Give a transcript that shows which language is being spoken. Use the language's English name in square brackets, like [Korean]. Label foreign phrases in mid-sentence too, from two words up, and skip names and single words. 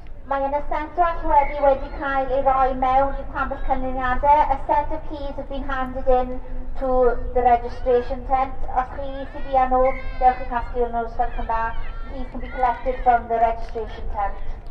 [Welsh] Mae yna set o wedi cael ei roi mewn i pambell canlyniadau. [English] A set of keys have been handed in to the registration tent. [Welsh] Os chi sydd i nhw, dewch i casglu nhw os gwelwch yn dda. [English] Keys can be collected from the registration tent.